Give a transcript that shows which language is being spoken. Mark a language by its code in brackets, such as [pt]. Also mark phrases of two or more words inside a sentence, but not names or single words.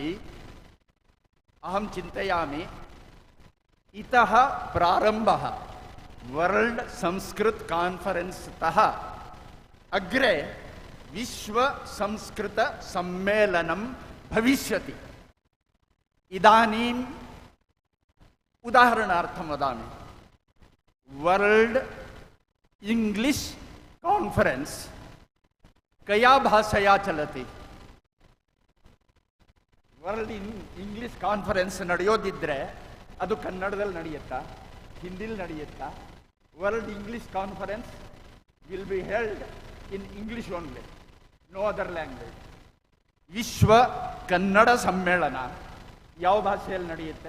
[sa] अहं चिन्तयामि इतः प्रारम्भः [en] World Sanskrit Conference [sa] तः अग्रे विश्व संस्कृत सम्मेलनं भविष्यति। इदानीं उदाहरणार्थं वदामि, [en] World English Conference [sa] कया भाषया चलति? [en] World English Conference [kn] ನಡೆಯೋದಿದ್ರೆ ಅದು ಕನ್ನಡದಲ್ಲಿ ನಡೆಯುತ್ತಾ, ಹಿಂದಿಯಲ್ಲಿ ನಡೆಯುತ್ತಾ? [en] World English Conference will be held in English only, no other language. [kn] ವಿಶ್ವ ಕನ್ನಡ ಸಮ್ಮೇಳನ ಯಾವ ಭಾಷೆಯಲ್ಲಿ ನಡೆಯುತ್ತೆ?